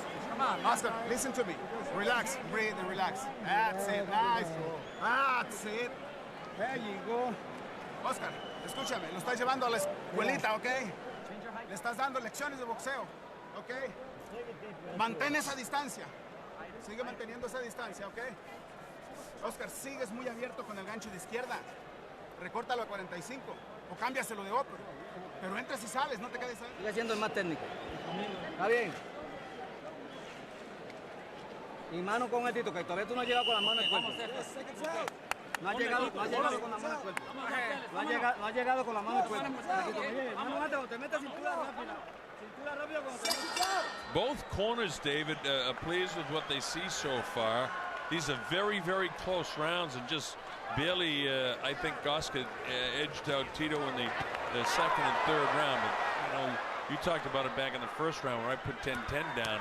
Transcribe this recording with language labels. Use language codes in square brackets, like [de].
[en] Come on, Oscar, listen to me. Relax, breathe and relax. That's it, nice. That's it. There you go. [es] Oscar, escúchame, lo estás llevando a la escuelita, ¿ok? Le estás dando lecciones de boxeo, ¿ok? Mantén esa distancia. Sigue manteniendo esa distancia, ¿ok? Oscar, sigues muy abierto con el gancho de izquierda. Recórtalo a 45 o cámbiaselo de otro. Pero entras y sales, no te quedes ahí. Sigue siendo el más técnico. Está bien. Y mano con el Tito, que todavía tú no has llegado con la mano en el cuerpo. No has llegado con la mano en el cuerpo. No has llegado con la mano en el cuerpo. Mano antes, cuando te metas cintura rápida. Cintura rápida cuando te metas. [en] Both corners, David, are pleased with what they see so far. These are very, very close rounds, and just barely, I think Oscar edged out Tito in the second and third round. But, you know, you talked about it back in the first round where I put 10-10 down.